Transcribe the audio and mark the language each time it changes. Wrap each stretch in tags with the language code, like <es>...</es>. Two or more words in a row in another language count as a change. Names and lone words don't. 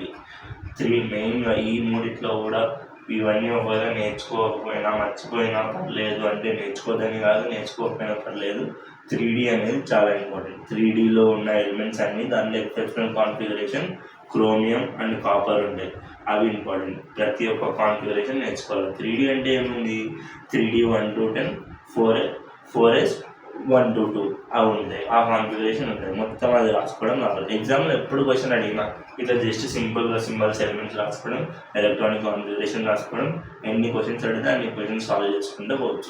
<te>మెయిన్గా ఈ మూడిట్లో కూడా ఇవన్నీ ఒకవేళ నేర్చుకోకపోయినా మర్చిపోయినా పర్లేదు, అంటే నేర్చుకోదని కాదు, నేర్చుకోకపోయినా పర్లేదు. 3d అనేది చాలా ఇంపార్టెంట్. 3dలో ఉన్న ఎలిమెంట్స్ అన్నీ దాంట్లో</te> <en>exceptional configuration chromium and copper</en> <te>ఉంటాయి, అవి ఇంపార్టెంట్. ప్రతి ఒక్క కాన్ఫిగరేషన్ నేర్చుకోవాలి. 3d అంటే ఏముంది, 3d 1 to 10, 4s 1 to 2 అవి ఉంటాయి, ఆ కాన్ఫిగరేషన్ ఉంటాయి. మొత్తం అది రాసుకోవడం రావాలి. ఎగ్జామ్లో ఎప్పుడు క్వశ్చన్ అడిగినా ఇట్లా జస్ట్ సింపుల్గా</te> <en>symbols elements</en> <te>రాసుకోవడం,</te> <en>electronic configuration</en> <te>రాసుకోవడం, ఎన్ని క్వశ్చన్స్ అడిగితే అన్ని</te> <en>questions solve</en> <te>చేసుకుంటూ పోవచ్చు.</te>